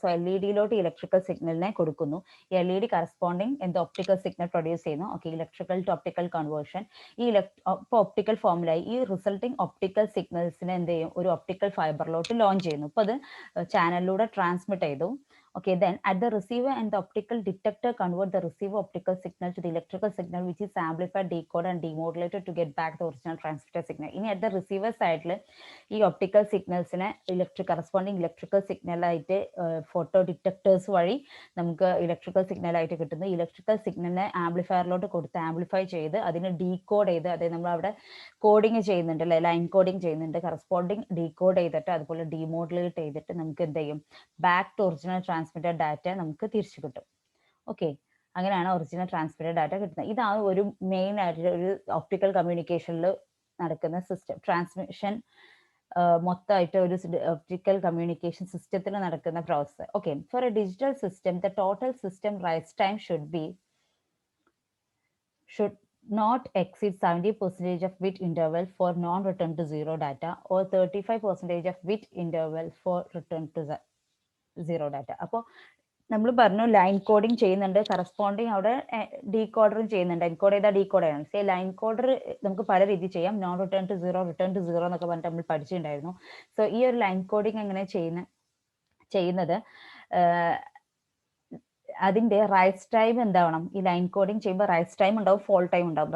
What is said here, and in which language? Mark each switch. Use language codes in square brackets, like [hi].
[ml] So LED-ലോട്ട് electrical സിഗ്നലിനെ കൊടുക്കുന്നു. LED corresponding എന്ത് ഒപ്റ്റിക്കൽ സിഗ്നൽ പ്രൊഡ്യൂസ് ചെയ്യുന്നു. Okay, electrical to optical conversion. ഇപ്പോൾ ഒപ്റ്റിക്കൽ ഫോമിലായി ഈ റിസൾട്ടിങ് ഒപ്റ്റിക്കൽ സിഗ്നൽസിനെ എന്ത് ചെയ്യും, ഒരു ഒപ്റ്റിക്കൽ ഫൈബറിലോട്ട് ലോഞ്ച് ചെയ്യുന്നു. ഇപ്പോൾ അത് ചാനലിലൂടെ ട്രാൻസ്മിറ്റ് ചെയ്തു. [en] Okay, then at the receiver and the optical detector convert the receiver optical signal to the electrical signal which is amplified, decoded and demodulated to get back the original transmitted signal. [ml] ഇനി [en] at the receiver side [ml] ഈ optical സിഗ്നൽസിനെ corresponding electrical signal ആയിട്ട് photo detectors വഴി നമുക്ക് electrical signal ആയിട്ട് കിട്ടുന്നു. Electrical സിഗ്നലിനെ ആംപ്ലിഫയറിലോട്ട് കൊടുത്ത് amplify ചെയ്ത് അതിനെ ഡീകോഡ് ചെയ്ത്, അതായത് നമ്മൾ അവിടെ കോഡിങ് ചെയ്യുന്നുണ്ട് അല്ലെ, ലൈൻ കോഡിങ് ചെയ്യുന്നുണ്ട്, കറസ്പോണ്ടിങ് ഡീകോഡ് ചെയ്തിട്ട് അതുപോലെ ഡീമോഡുലേറ്റ് ചെയ്തിട്ട് നമുക്ക് എന്ത് ചെയ്യും, [en] back to original transmitted data [ml] നമുക്ക് തിരിച്ചു കിട്ടും. ഓക്കെ, അങ്ങനെയാണ് ഒറിജിനൽ ട്രാൻസ്മിറ്റഡ് ഡാറ്റ കിട്ടുന്നത്. ഇതാണ് ഒരു മെയിൻ ആയിട്ടുള്ള ഒരു ഒപ്റ്റിക്കൽ കമ്മ്യൂണിക്കേഷനിൽ നടക്കുന്ന സിസ്റ്റം. ട്രാൻസ്മിഷൻ മൊത്തമായിട്ട് ഒരു ഒപ്റ്റിക്കൽ കമ്മ്യൂണിക്കേഷൻ സിസ്റ്റത്തിൽ നടക്കുന്ന process. [en] Okay, for a digital system the total system rise time should not exceed 70% of bit interval for non-return to zero data or 35% of bit interval for return to zero data. [ml] അപ്പോൾ നമ്മൾ പറഞ്ഞു line coding ചെയ്യുന്നുണ്ട്, corresponding അവിടെ ഡീകോഡറും ചെയ്യുന്നുണ്ട്. Encode ചെയ്താൽ decode ചെയ്യണം. Say line കോഡർ നമുക്ക് പല രീതി ചെയ്യാം. Non return to zero, return to zero എന്നൊക്കെ പറഞ്ഞിട്ട് നമ്മൾ പഠിച്ചിട്ടുണ്ടായിരുന്നു. സോ ഈ ഒരു ലൈൻ കോഡിങ് എങ്ങനെ ചെയ്യുന്നത് അതിന്റെ റൈസ് ടൈം എന്താവണം, ഈ ലൈൻ കോഡിങ് ചെയ്യുമ്പോൾ റൈസ് ടൈം ഉണ്ടാവും, ഫോൾ ടൈം ഉണ്ടാവും.